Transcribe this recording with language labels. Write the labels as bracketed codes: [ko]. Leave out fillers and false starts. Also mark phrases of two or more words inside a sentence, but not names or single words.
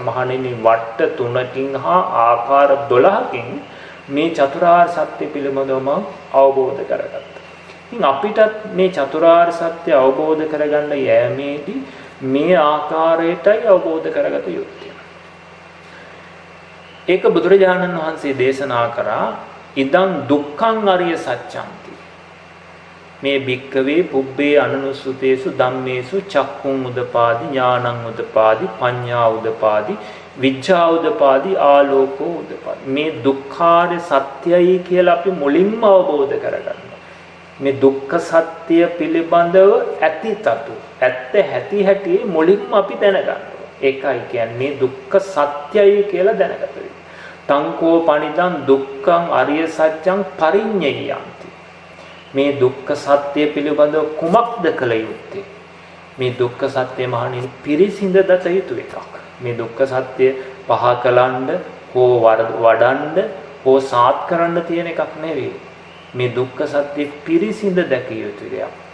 [si] මහණෙනි වට්ට 3කින් හා ආකාර 12කින් මේ චතුරාර්ය සත්‍ය පිළිබඳවම අවබෝධ කරගත්තා. ඉතින් අපිටත් මේ චතුරාර්ය සත්‍ය අවබෝධ කරගන්න යෑමේදී මේ ආකාරයටයි අවබෝධ කරගත යුත්තේ. ඒක බුදුරජාණන් වහන්සේ දේශනා කරා [pi] ඉදං දුක්ඛං අරිය සත්‍යන්ති මේ භික්ඛවේ පුබ්බේ අනුනුසුතේසු ධම්මේසු චක්ඛුං උදපාදි ඥානං උදපාදි පඤ්ඤා උදපාදි විඥා උදපාදි ආලෝකෝ උදපාදි. [si] මේ දුක්ඛාරය සත්‍යයි කියලා අපි මුලින්ම අවබෝධ කරගන්නවා. මේ දුක්ඛ සත්‍ය පිළිබඳව ඇතිතතු ඇත්ත හැටි හැටි මුලින්ම අපි දැනගන්නවා. ඒකයි කියන්නේ දුක්ඛ සත්‍යයි කියලා දැනගත යුතුයි. [pi] තංකෝ පනිදං දුක්ඛං අරිය සත්‍යං පරිඤ්ඤයන්ති. [si] මේ දුක්ඛ සත්‍ය පිළිබඳව කුමක්ද කළ යුත්තේ? මේ දුක්ඛ සත්‍ය මහණෙනි පිරිසිඳ දත යුතු එකක්. මේ දුක්ඛ සත්‍ය පහ කලන්න හෝ වඩන්න හෝ සාත් කරන්න තියෙන එකක් නෙවෙයි. මේ දුක්ඛ සත්‍ය පිරිසිඳ දැකිය යුතු දෙයක්.